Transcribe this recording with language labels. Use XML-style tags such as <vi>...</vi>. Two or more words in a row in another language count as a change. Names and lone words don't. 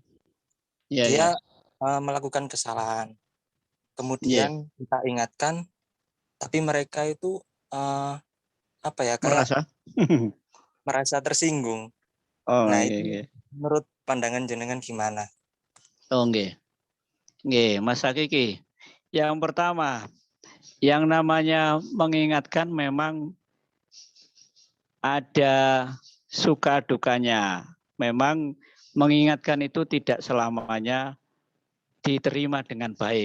<id>Iya, dia ya. melakukan kesalahan. Kemudian kita ingatkan, tapi mereka itu apa ya, kayak merasa tersinggung. Oh, Nah, nggih, itu nggih. menurut pandangan jenengan gimana? Oh, nggih. Nggih, Mas Kiki. Yang pertama, yang namanya mengingatkan memang ada suka dukanya. Memang mengingatkan itu tidak selamanya diterima dengan baik.</id>